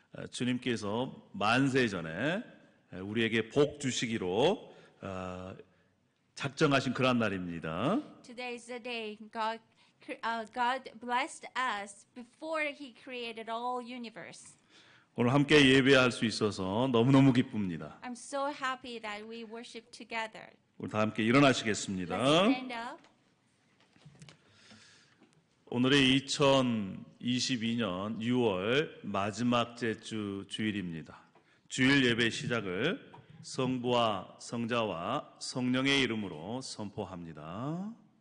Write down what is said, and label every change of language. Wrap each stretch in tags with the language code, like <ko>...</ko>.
<ko>주님께서 만세 전에 우리에게 복 주시기로 작정하신 그런 날입니다.</ko> <en>Today is the day God blessed us before He created all universe.</en> <ko>오늘 함께 예배할 수 있어서 너무너무 기쁩니다.</ko> <en>I'm so happy that we worship together.</en> <ko>우리 다 함께 일어나시겠습니다.</ko> <en>Let's stand up.</en> <ko>오늘의 2022년 6월 마지막 주 주일입니다. 주일 예배 시작을 성부와 성자와 성령의 이름으로 선포합니다.</ko>